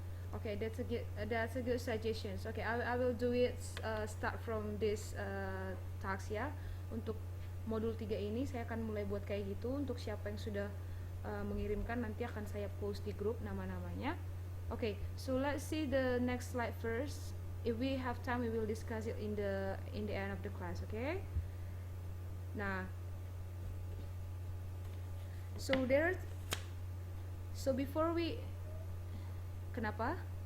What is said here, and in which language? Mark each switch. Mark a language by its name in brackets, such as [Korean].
[English] Okay, that's a good suggestions. Okay, I will do it, start from this task ya. [Indonesian] Untuk modul 3 ini saya akan mulai buat kayak gitu. Untuk siapa yang sudah mengirimkan, nanti akan saya post di grup nama-namanya. [English] Okay, so let's see the next slide first. If we have time, we will discuss it in the end of the class. Okay. Nah, so there. So before we, [Indonesian] kenapa?